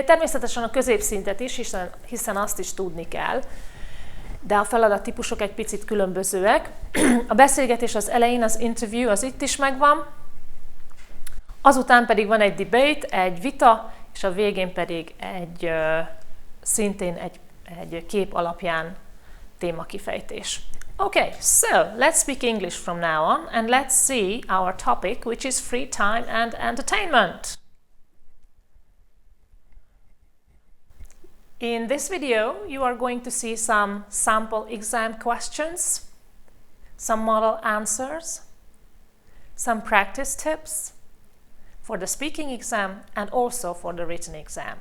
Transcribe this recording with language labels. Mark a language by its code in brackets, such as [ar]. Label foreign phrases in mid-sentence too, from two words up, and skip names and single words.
[hu] Természetesen a középszintet is, hiszen azt is tudni kell, de a feladattípusok egy picit különbözőek. A beszélgetés az elején, az interview, az itt is megvan, azután pedig van egy debate, egy vita, és a végén pedig szintén egy kép alapján témakifejtés. [en] Okay, so let's speak English from now on, and let's see our topic, which is free time and entertainment. In this video, you are going to see some sample exam questions, some model answers, some practice tips for the speaking exam and also for the written exam.